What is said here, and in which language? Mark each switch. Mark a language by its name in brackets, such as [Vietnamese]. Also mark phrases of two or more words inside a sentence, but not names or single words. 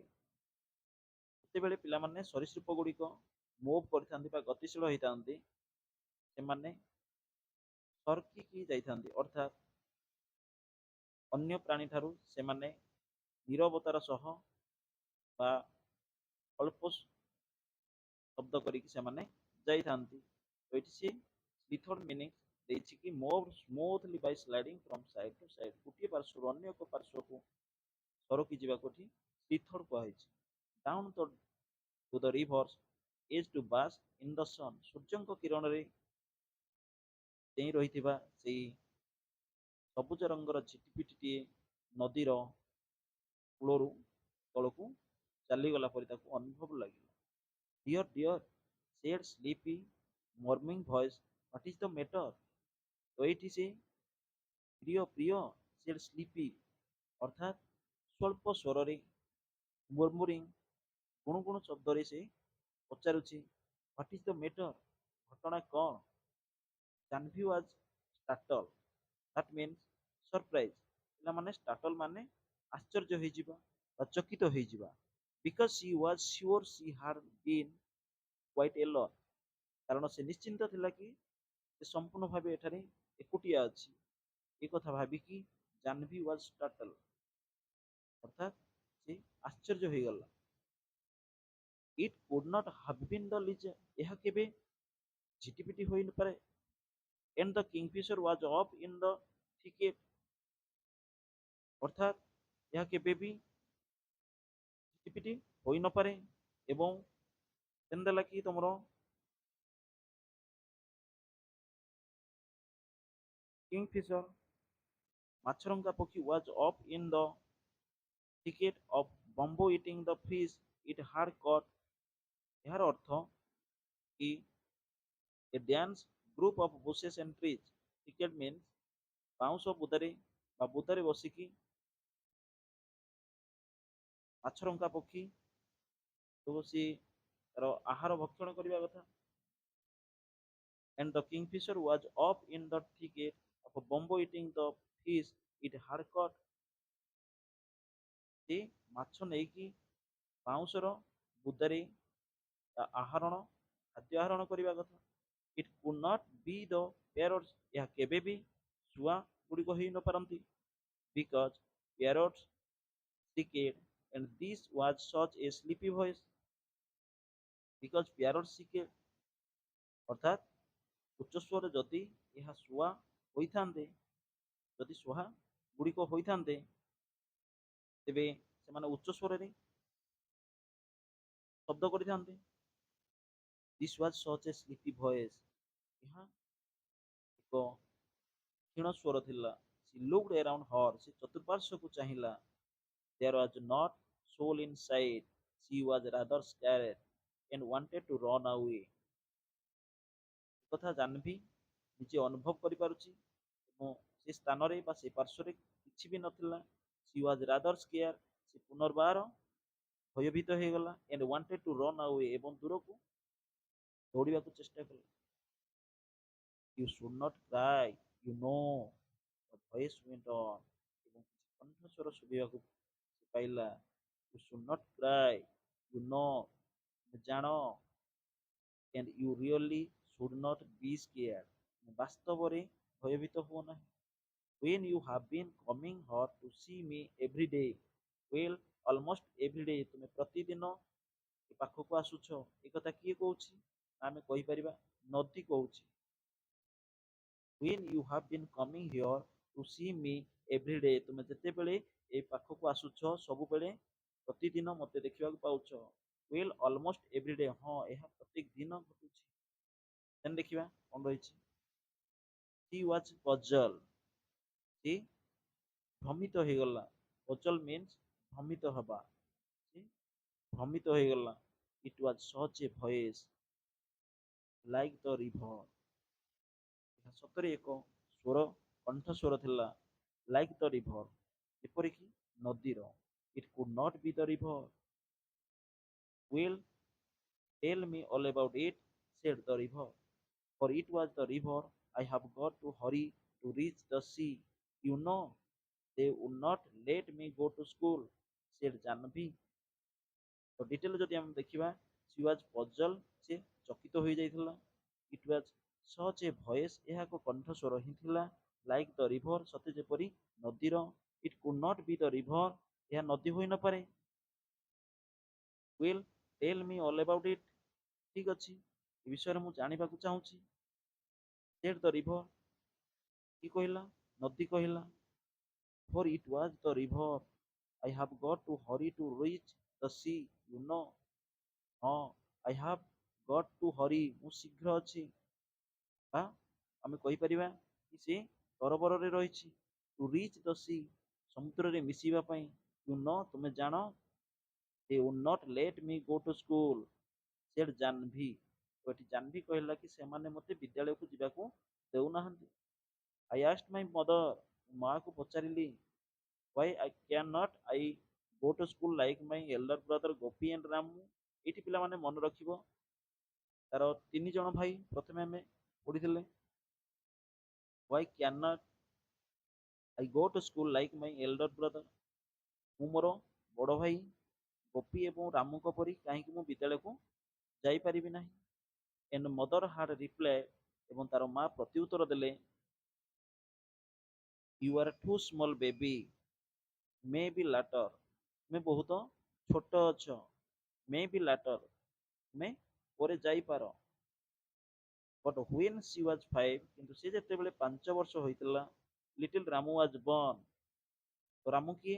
[Odia] ଯେତେବେଳେ ପିଲାମାନେ ସରୀସୃପ ଗୁଡ଼ିକ ମୁଭ୍ କରିଥାନ୍ତି ବା ଗତିଶୀଳ ହୋଇଥାନ୍ତି, ସେମାନେ ସରକିକି ଯାଇଥାନ୍ତି, ଅର୍ଥାତ୍ ଅନ୍ୟ ପ୍ରାଣୀ ଠାରୁ ସେମାନେ ନୀରବତାର ସହ ବା ଅଳ୍ପ ଶବ୍ଦ କରିକି ସେମାନେ ଯାଇଥାନ୍ତି। ତ ଏଠି ସେ [English] slithered meaning [Odia] ଦେଇଛି କି [English] moved smoothly by sliding from side to side. [Odia] ଗୋଟିଏ ପାର୍ଶ୍ୱରୁ ଅନ୍ୟ ଏକ ପାର୍ଶ୍ୱକୁ ସରକି ଯିବାକୁ ଏଠି ସ୍ଲିଥର୍ଡ କୁହାଯାଇଛି। [English] down to the rivers, is to bask in the sun, [Odia] ସୂର୍ଯ୍ୟଙ୍କ କିରଣରେ ଚେଇଁ ରହିଥିବା ସେଇ ସବୁଜ ରଙ୍ଗର ଝିଟିପିଟିଟିଏ ନଦୀର କୂଳରୁ ତଳକୁ ଚାଲିଗଲା ପରି ତାକୁ ଅନୁଭବ ଲାଗିଲା। [English] Dear, dear, said sleepy, murmuring voice, what is the matter? [Odia] তো ଏଇଠି ସେ ପ୍ରିୟ ପ୍ରିୟ [English] said sleepy [Odia] ଅର୍ଥାତ୍ ସ୍ୱଳ୍ପ ସ୍ୱରରେ ମୁର୍ମୁରିଂ ଗୁଣୁଗୁଣୁ ଶବ୍ଦରେ ସେ ପଚାରୁଛି [English] what is the matter [Odia] ଘଟଣା କ'ଣ? ଜାହ୍ନବୀ [English] was startle that means surprise [Odia] ପିଲାମାନେ ଷ୍ଟାର୍ଟଲ୍ ମାନେ ଆଶ୍ଚର୍ଯ୍ୟ ହେଇଯିବା ବା ଚକିତ ହେଇଯିବା [English] because she was sure she had been quite alone [Odia] କାରଣ ସେ ନିଶ୍ଚିନ୍ତ ଥିଲା କି ସେ ସମ୍ପୂର୍ଣ୍ଣ ଭାବେ ଏଠାରେ ଏକୁଟିଆ ଅଛି ଏ କଥା ଭାବିକି ଜାହ୍ନବୀ [English] was startle [Odia] ଅର୍ଥାତ୍ ସେ ଆଶ୍ଚର୍ଯ୍ୟ ହେଇଗଲା। [English] it could not have been the lizard [Odia] ଏହା କେବେ ଝିଟିପିଟି ହୋଇନପାରେ [English] and the kingfisher was off in the thicket [Odia] ଅର୍ଥାତ୍ ଏହା କେବେ ବି ଝିଟିପିଟି ହୋଇନପାରେ ଏବଂ ଦେଲା କି ତମର କିଙ୍ଗଫିଶର ମାଛରଙ୍କା ପକ୍ଷୀ [English] was off in the thicket of bamboo eating the fish it had caught [Odia] ଏହାର ଅର୍ଥ କି [English] a dense group of bushes and trees thicket means [Odia] ବାଉଁଶ ବୁଦାରେ ବା ବୁଦାରେ ବସିକି ମାଛରଙ୍କା ପକ୍ଷୀ ବସି ତାର ଆହାର ଭକ୍ଷଣ କରିବା କଥା [English] and the kingfisher was off in the thicket of bamboo eating the fish it had caught [Odia] ସେ ମାଛ ନେଇକି ବାଉଁଶର ବୁଦାରେ ଆହରଣ ଖାଦ୍ୟ ଆହରଣ କରିବା କଥା [English] it could not be the parrots [Odia] ଏହା କେବେ ବି ଶୁଆ ଗୁଡ଼ିକ ହେଇ ନପାରନ୍ତି [English] because parrots cricket and this was such a sleepy voice because parrots cricket [Odia] ଅର୍ଥାତ୍ ଉଚ୍ଚ ସ୍ୱର ଯଦି ଏହା ଶୁଆ ହୋଇଥାନ୍ତେ ଯଦି ଶୁଆ ଗୁଡ଼ିକ ହୋଇଥାନ୍ତେ ତେବେ ସେମାନେ ଉଚ୍ଚ ସ୍ୱରରେ ଶବ୍ଦ କରିଥାନ୍ତେ [English] this was such a sleepy voice [Odia] ଏହା ଏକ କ୍ଷୀଣ ସ୍ୱର ଥିଲା [English] she looked around her [Odia] ସେ ଚତୁଃପାର୍ଶ୍ୱକୁ ଚାହିଁଲା [English] there was not soul in sight she was rather scared and wanted to run away [Odia] କଥା ଜାହ୍ନବୀ ନିଜେ ଅନୁଭବ କରିପାରୁଛି ଏବଂ ସେ ସ୍ଥାନରେ ବା ସେ ପାର୍ଶ୍ୱରେ କିଛି ବି ନଥିଲା [English] she was rather scared [Odia] ସେ ପୁନର୍ବାର ଭୟଭୀତ ହେଇଗଲା [English] and wanted to run away [Odia] ଏବଂ ଦୂରକୁ ଦୌଡ଼ିବାକୁ ଚେଷ୍ଟା କଲା [English] you should not cry you know the voice went on [Odia] ଏବଂ କିଛି କଣ୍ଠସ୍ୱର ଶୁଭିବାକୁ ପାଇଲା [English] you should not cry you know ଜାଣ and you really should not be scared [Odia] ବାସ୍ତବରେ ଭୟଭୀତ ହୁଅ ନାହିଁ [English] when you have been coming here to see me every day well almost every day [Odia] ତୁମେ ପ୍ରତିଦିନ ଏ ପାଖକୁ ଆସୁଛ ଏ କଥା କିଏ କହୁଛି ଆମେ କହିପାରିବା ନଦୀ କହୁଛି [English] when you have been coming here to see me every [Odia] day ତୁମେ ଯେତେବେଳେ ଏ ପାଖକୁ ଆସୁଛ ସବୁବେଳେ ପ୍ରତିଦିନ ମୋତେ ଦେଖିବାକୁ ପାଉଛ [English] well almost every day [Odia] ହଁ ଏହା ପ୍ରତ୍ୟେକ ଦିନ ଘଟୁଛି ଦେନ୍ ଦେଖିବା କ'ଣ ରହିଛି [English] he was puzzled [Odia] ସେ ଭ୍ରମିତ ହେଇଗଲା [English] puzzle means [Odia] ଭ୍ରମିତ ହେବା ସେ ଭ୍ରମିତ ହେଇଗଲା [English] it was such a voice like the river [Odia] ଏହା ସତରେ ଏକ ସ୍ୱର କଣ୍ଠସ୍ୱର ଥିଲା [English] like the river [Odia] ଯେପରିକି ନଦୀର [English] it could not be the river well tell me all about it said the river for it was the river I have got to hurry to reach the sea you know they would not let me go to school said Janvi [Odia] ତ ଡିଟେଲ ଯଦି ଆମେ ଦେଖିବା [English] she was puzzled [Odia] ସେ ଚକିତ ହୋଇଯାଇଥିଲା [English] it was such a voice [Odia] ଏହା ଏକ କଣ୍ଠସ୍ୱର ହିଁ ଥିଲା [English] like the river [Odia] ସତେ ଯେପରି ନଦୀର [English] it could not be the river [Odia] ଏହା ନଦୀ ହୋଇନପାରେ [English] will tell me all about it [Odia] ଠିକ ଅଛି ଏ ବିଷୟରେ ମୁଁ ଜାଣିବାକୁ ଚାହୁଁଛି [English] said the river [Odia] କି କହିଲା ନଦୀ କହିଲା [English] for it was the river I have got to hurry to reach the sea you know ହଁ I have got to hurry, [Odia] ମୁଁ ଶୀଘ୍ର ଅଛି। ବା ଆମେ କହିପାରିବା କି ସେ ତରବରରେ ରହିଛି। [English] to reach the sea, [Odia] ସମୁଦ୍ରରେ ମିଶିବା ପାଇଁ। [English] you know, [Odia] ତୁମେ ଜାଣ। [English] ଦେ would not let me go to school, said ଜାହ୍ନବୀ। [Odia] ତ ଏଠି ଜାହ୍ନବୀ କହିଲା କି ସେମାନେ ମୋତେ ବିଦ୍ୟାଳୟକୁ ଯିବାକୁ ଦେଉନାହାନ୍ତି। [English] I asked my mother, [Odia] ମାଆକୁ ପଚାରିଲି, [English] why I cannot I go to school like my elder brother ଗୋପୀ and ରାମୁ। [Odia] ଏଇଠି ପିଲାମାନେ ମନେ ରଖିବ, ତାର ତିନି ଜଣ ଭାଇ ପ୍ରଥମେ ଆମେ ପଢିଥିଲେ। [English] why cannot I go to school like my elder brother, [Odia] ମୁଁ ମୋର ବଡ଼ ଭାଇ ଗୋପୀ ଏବଂ ରାମୁଙ୍କ ପରି କାହିଁକି ମୁଁ ବିଦ୍ୟାଳୟକୁ ଯାଇପାରିବି ନାହିଁ। [English] and mother had replied, [Odia] ଏବଂ ତାର ମା ପ୍ରତ୍ୟୁତ୍ତର ଦେଲେ, [English] you are too small baby, may be later, [Odia] ତୁମେ ବହୁତ ଛୋଟ ଅଛ। [English] may be later, [Odia] ତୁମେ ପରେ ଯାଇପାର। [English] but when she was 5, [Odia] କିନ୍ତୁ ସେ ଯେତେବେଳେ 5 ବର୍ଷ ହୋଇଥିଲା, [English] little ରାମୁ was born, [Odia] ତ ରାମୁ କିଏ?